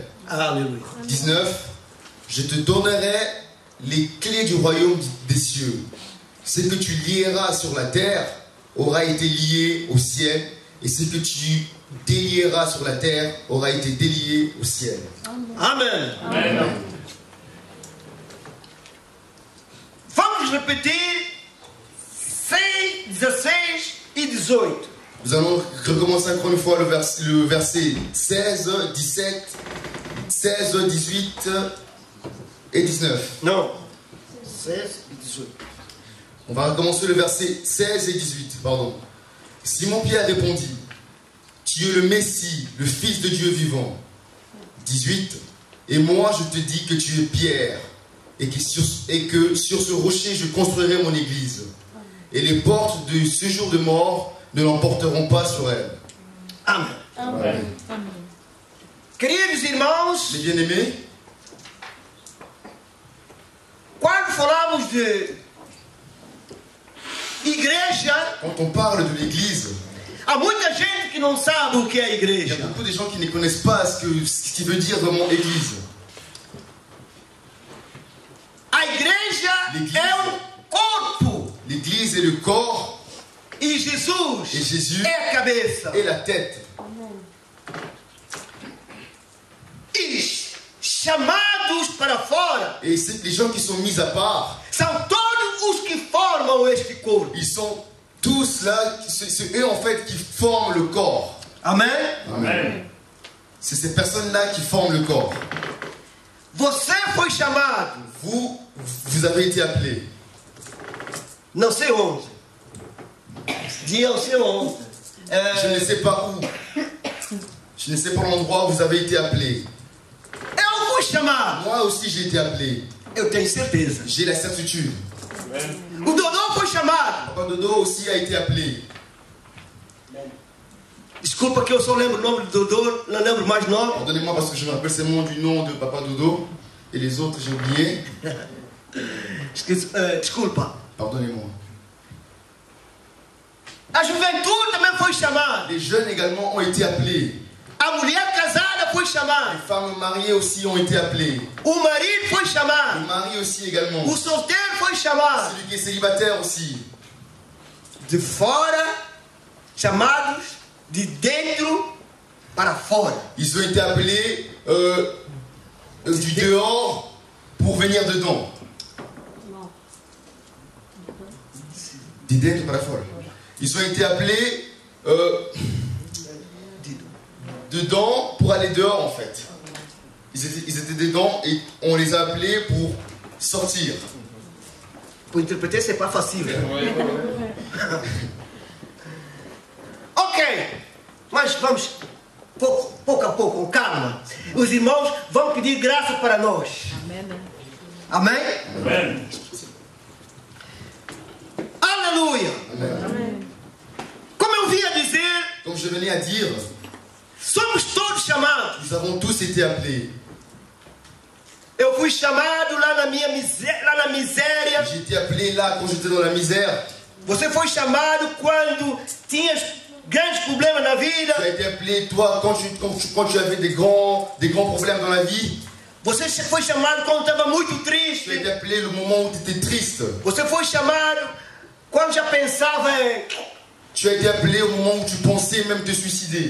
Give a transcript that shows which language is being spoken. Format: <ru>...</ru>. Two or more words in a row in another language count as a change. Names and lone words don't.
<pt>Aleluia.</pt> <fr>19. Je te donnerai les clés du royaume des cieux. Ce que tu lieras sur la terre aura été lié au ciel, et ce que tu délieras sur la terre aura été délié au ciel. Amen. Amen.</fr> <pt>Vamos repetir 6, 16 e 18.</pt> <fr>Nous allons recommencer encore une fois le verset 16, 17, 16, 18 et 19.</fr> <pt>Não. 16 e 18.</pt> <fr>On va recommencer le verset 16 et 18, pardon. Simon-Pierre répondit, « Tu es le Messie, le Fils de Dieu vivant. » 18. « Et moi je te dis que tu es Pierre, et que sur ce rocher je construirai mon église. Et les portes du séjour de mort ne l'emporteront pas sur elle. »</fr> <pt>Amém.</pt> <fr>Amen. Amen.</fr> <pt>Queridos irmãos,</pt> <fr>Les bien-aimés,</fr> <pt>quando falamos de igreja,</pt> <fr>quand on parle de l'église,</fr> <pt>há muita gente que não sabe o que é</pt> <fr>il y a</fr> <pt>igreja.</pt> <fr>beaucoup de gens qui ne connaissent pas ce qui veut dire vraiment église.</fr> <pt>A igreja</pt> <fr>L'Église.</fr> <pt>é um corpo.</pt> <fr>L'église est le corps</fr> <pt>E Jesus</pt> <fr>Et Jésus</fr> <pt>é a cabeça.</pt> <fr>est la tête.</fr> <pt>E chamados para fora</pt> <fr>Et les gens qui sont mis à part,</fr> <pt>são todos os que formam este corpo.</pt> <fr>ils sont tous là, c'est eux en fait qui forment le corps.</fr> <pt>Amém?</pt> <fr>Amen. C'est ces personnes-là qui forment le corps.</fr> <pt>Você foi chamado,</pt> <fr>Vous avez été appelés.</fr> <pt>não sei onde. Dia não sei onde.</pt> <fr>Je ne sais pas où. Je ne sais pas l'endroit où vous avez été appelés.</fr> <pt>Eu fui chamado.</pt> <fr>Moi aussi j'ai été appelé.</fr> <pt>Eu tenho certeza.</pt> <fr>J'ai la certitude.</fr> <pt>O Dodô foi chamado.</pt> <fr>Papa Dodo aussi a été appelé.</fr> <pt>Desculpa que eu só lembro o nome do Dodô, não lembro mais o nome.</pt> <fr>Pardonnez-moi parce que je me rappelle seulement du nom de Papa Dodo. Et les autres j'ai oublié.</fr> <pt>Desculpa.</pt> <fr>Pardonnez-moi.</fr> <pt>A juventude também foi chamada.</pt> <fr>Les jeunes également ont été appelés.</fr> <pt>A mulher casada foi</pt> <fr>Les</fr> <pt>chamada.</pt> <fr>femmes mariées aussi ont été appelées.</fr> <pt>O marido foi</pt> <fr>Le</fr> <pt>chamado.</pt> <fr>mari aussi également.</fr> <pt>O solteiro foi chamado.</pt> <fr>Celui qui est célibataire aussi.</fr> <pt>De fora, chamados de dentro para fora.</pt> <fr>Ils ont été appelés du dehors pour venir dedans.</fr> <pt>Du dentro para fora.</pt> <fr>Ils ont été appelés dedans pour aller dehors en fait. Ils étaient dedans et on les a appelés pour sortir. Pour interpreter, c'est pas facile.</fr> <pt>Ok, mas vamos pouco a pouco, com calma. Os irmãos vão pedir graça para nós. Amém? Amém. Aleluia. Como eu vinha dizer,</pt> <fr>Comme je venais à dire,</fr> <pt>somos todos chamados.</pt> <fr>nous avons tous été appelés.</fr> <pt>Eu fui chamado lá na minha miséria.</pt> <fr>J'ai été appelé là quand j'étais dans la misère.</fr> <pt>Você foi chamado quando tinhas grandes problemas na vida.</pt> <fr>Tu as été appelé toi quand tu avais des grands problèmes dans la vie.</fr> <pt>Você foi chamado quando estava muito</pt> <fr>Tu as</fr> <pt>triste.</pt> <fr>été appelé le moment où tu étais triste.</fr> <pt>Você foi chamado quando já pensava em...</pt> <fr>Tu as été appelé au moment où tu pensais même te suicider.</fr>